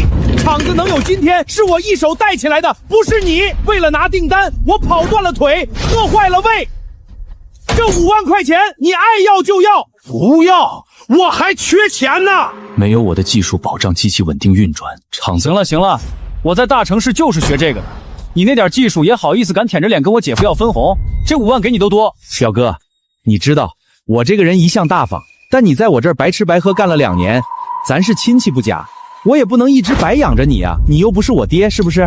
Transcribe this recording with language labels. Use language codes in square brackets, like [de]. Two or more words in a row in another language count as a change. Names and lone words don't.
[zh] 廠子能有今天，是我一手帶起來的，不是你。為了拿訂單，我跑斷了腿，喝壞了胃。這5萬塊錢，你愛要就要，不要我還缺錢呢。沒有我的技術保障機器穩定運轉，廠子行了，我在大城市就是學這個的。你那點技術也好意思敢舔着臉跟我姐夫要分紅？這5萬給你都多。表哥，你知道我這個人一向大方，但你在我這兒白吃白喝幹了2年，咱是親戚不假，我也不能一直白養着你啊，你又不是我爹，是不是？